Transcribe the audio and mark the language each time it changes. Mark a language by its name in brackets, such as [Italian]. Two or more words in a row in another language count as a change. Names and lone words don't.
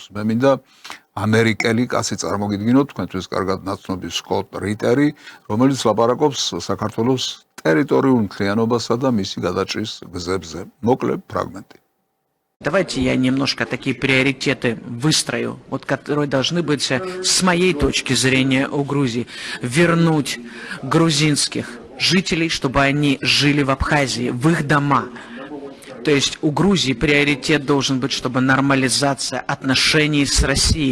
[Georgian] მე მინდა ამერიკელი კაცი წარმოგიდგინოთ, თქვენთვის კარგად ნაცნობი სკოტ რიტერი, რომელიც ლაპარაკობს საქართველოს ტერიტორიულ მთლიანობასა და მისი გადაჭრის გზებზე. მოკლე ფრაგმენტი. [Russian] Давайте я немножко такие приоритеты выстрою, вот которые должны быть с моей точки зрения у Грузии. Вернуть грузинских жителей, чтобы они жили в Абхазии, в их дома. То есть у Грузии приоритет должен быть, чтобы нормализация отношений с Россией.